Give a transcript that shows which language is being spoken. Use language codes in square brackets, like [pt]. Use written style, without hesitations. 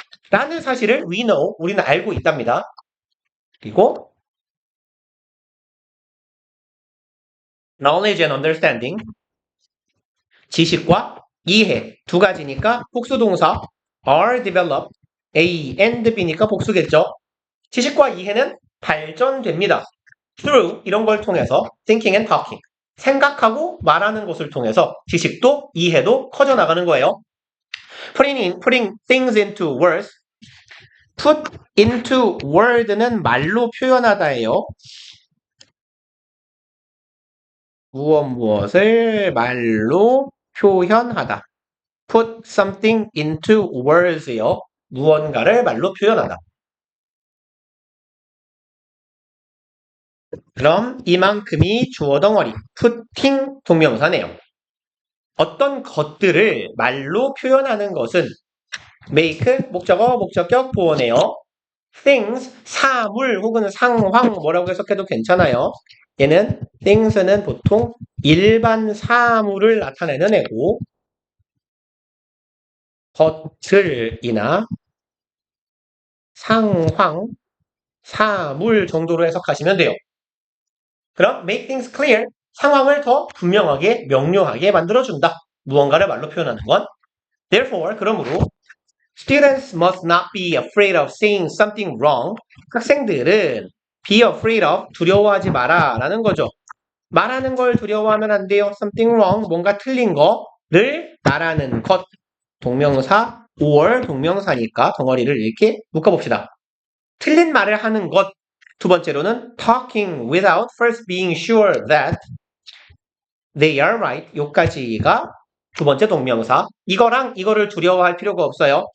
[ko] 라는 사실을 [en] we know [ko] 우리는 알고 있답니다. 그리고 [en] knowledge and understanding [ko] 지식과 이해 두 가지니까 복수동사 [en] are developed A and B [ko] 니까 복수겠죠. 지식과 이해는 발전됩니다. [en] through [ko] 이런 걸 통해서 [en] thinking and talking [ko] 생각하고 말하는 것을 통해서 지식도 이해도 커져나가는 거예요. [en] putting things into words put into word는 [ko] 말로 표현하다예요. 무엇을 말로 표현하다. [en] put something into words요. [ko] 무언가를 말로 표현하다. 그럼 이만큼이 주어 덩어리 putting 동명사네요. 어떤 것들을 말로 표현하는 것은 make 목적어 목적격 보어네요. things 사물 혹은 상황 뭐라고 해석해도 괜찮아요. 얘는 things는 보통 일반 사물을 나타내는 애고 것들이나 상황, 사물 정도로 해석하시면 돼요. 그럼 [en] make things clear [ko] 상황을 더 분명하게 명료하게 만들어준다. 무언가를 말로 표현하는 건 [en] therefore [ko] 그러므로 [en] students must not be afraid of saying something wrong. [ko] 학생들은 [en] be afraid of [ko] 두려워하지 마라 라는 거죠. 말하는 걸 두려워하면 안 돼요. [en] something wrong [ko] 뭔가 틀린 거를 말하는 것 동명사 or 동명사니까 덩어리를 이렇게 묶어봅시다. 틀린 말을 하는 것 두 번째로는 [en] talking without first being sure that they are right [ko] 요까지가 두 번째 동명사 이거랑 이거를 두려워할 필요가 없어요.